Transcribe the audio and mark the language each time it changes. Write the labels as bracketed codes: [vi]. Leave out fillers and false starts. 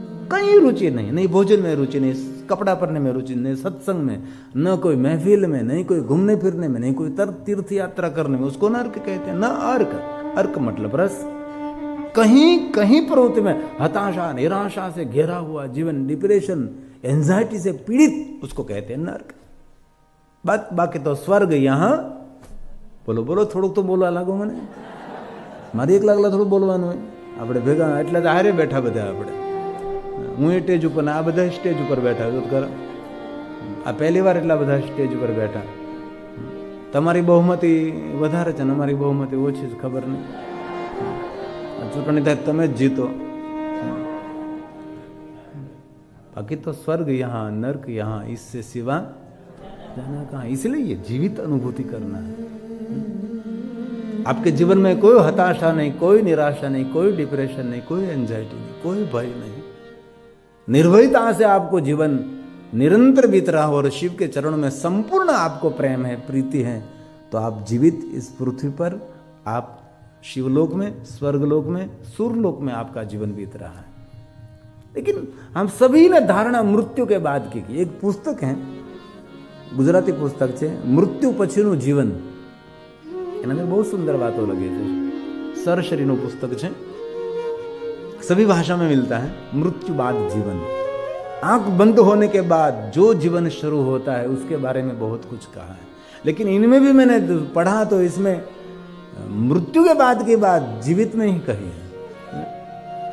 [hi] कहीं रुचि नहीं, नहीं भोजन में रुचि नहीं, कपड़ा पहनने में रुचि नहीं, सत्संग में, न कोई महफिल में, नहीं कोई घूमने फिरने में, नहीं कोई तीर्थ यात्रा करने में, उसको नर्क कहते हैं। न अर्क, अर्क मतलब रस। कहीं कहीं प्रवृत्ति में हताशा, निराशा से घेरा हुआ जीवन, डिप्रेशन, एंजाइटी से पीड़ित, उसको कहते हैं नर्क। बाकी तो स्वर्ग यहां बोलो बोलो, [gu] થોડુંક તો બોલવા લાગો મને, મારી એક લાગલા થોડું બોલવાનું હોય, આપણે ભેગા એટલે જ હારે બેઠા બધા, આપણે હું એ સ્ટેજ ઉપર, આ બધા સ્ટેજ ઉપર બેઠા તો કર, આ પહેલી વાર એટલા બધા સ્ટેજ ઉપર બેઠા, તમારી બહુમતી વધારે છે ને અમારી બહુમતી ઓછી છે, ખબર નહીં, ચૂંટણી થાય તમે જ જીતો, [hi] बाकी तो स्वर्ग यहाँ, नर्क यहाँ, इससे सिवा जाना कहाँ। इसलिए ये जीवित अनुभूति करना है। आपके जीवन में कोई हताशा नहीं, कोई निराशा नहीं, कोई डिप्रेशन नहीं, कोई एंजाइटी नहीं, कोई भय नहीं, निर्भयता से आपको जीवन निरंतर बीत रहा हो और शिव के चरणों में संपूर्ण आपको प्रेम है, प्रीति है, तो आप जीवित इस पृथ्वी पर, आप शिवलोक में, स्वर्गलोक में, सूर्यलोक में आपका जीवन बीत रहा है। लेकिन हम सभी ने धारणा मृत्यु के बाद की। एक पुस्तक है, गुजराती पुस्तक [gu] છે મૃત્યુ પછીનું જીવન, એના અંદર બહુ સુંદર વાતો લખી છે। સરશરીનું પુસ્તક છે, [hi] सभी भाषा में मिलता है। मृत्यु बाद जीवन, आंख बंद होने के बाद जो जीवन शुरू होता है उसके बारे में बहुत कुछ कहा है। लेकिन इनमें भी मैंने पढ़ा तो इसमें मृत्यु के बाद की बात जीवित में ही कही है।